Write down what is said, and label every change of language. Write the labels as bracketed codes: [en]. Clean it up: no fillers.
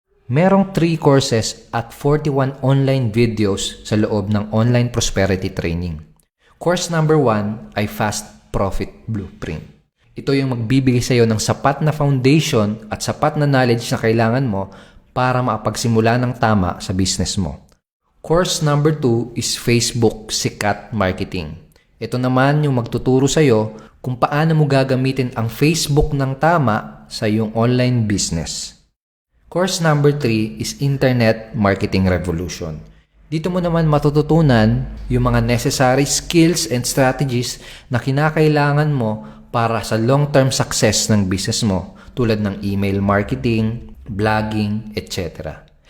[tl] Merong 3 courses at 41 online videos sa loob ng Online Prosperity Training. Course number 1 ay Fast Profit Blueprint. Ito yung magbibigay sa iyo ng sapat na foundation at sapat na knowledge na kailangan mo para makapagsimula ng tama sa business mo. [en] Course number 2 is Facebook Sikat Marketing. [tl] Ito naman yung magtuturo sa iyo kung paano mo gagamitin ang Facebook ng tama sa iyong online business. [en] Course number 3 is Internet Marketing Revolution. [tl] Dito mo naman matututunan yung mga [en] necessary skills and strategies [tl] na kinakailangan mo para sa [en] long-term success [tl] ng business mo tulad ng email marketing, blogging, etc.